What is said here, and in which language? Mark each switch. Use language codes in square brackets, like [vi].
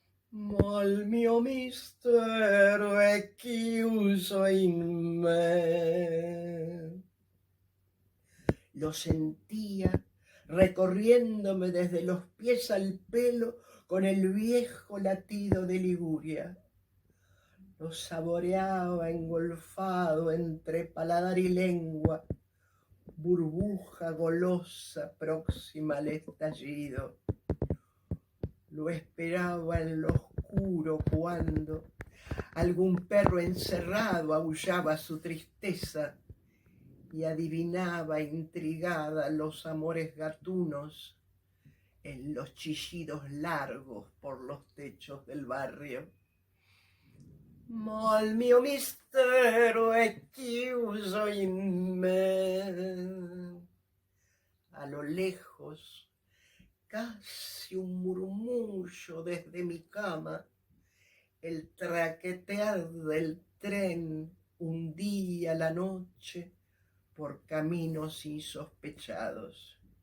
[it] Ma il mio mistero è chiuso in me. [es] Lo sentía recorriéndome desde los pies al pelo con el viejo latido de Liguria. Lo saboreaba engolfado entre paladar y lengua, burbuja golosa próxima al estallido. Lo esperaba en lo oscuro cuando algún perro encerrado aullaba su tristeza y adivinaba intrigada los amores gatunos en los chillidos largos por los techos del barrio. [it] Ma il mio mistero è chiuso in me. [es] A lo lejos, casi un murmullo desde mi cama, el traquetear del tren hundía la noche por caminos insospechados.